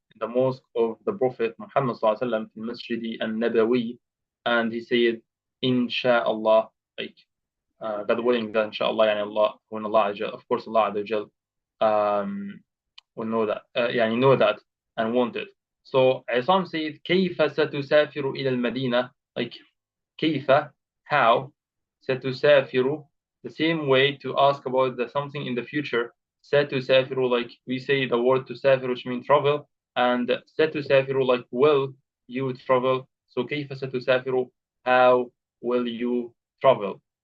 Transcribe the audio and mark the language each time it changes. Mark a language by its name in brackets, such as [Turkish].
[English] the mosque of the Prophet Muhammad sallallahu alaihi wasallam, [Arabic] في المسجد النبوي, [English] and he said, Inshallah, like God willing, that inshallah, يعني Allah, when Allah, of course, Allah Azza will know that, يعني know that and want it. So Isam said, [Arabic] كيف ستسافر إلى المدينة? [English] Like كيف, how, ستسافر, the same way to ask about something in the future. ستسافر, like we say the word تسافر, which means travel, and ستسافر, like will you travel. So [Arabic] كيف ستسافر, [English] how will you travel.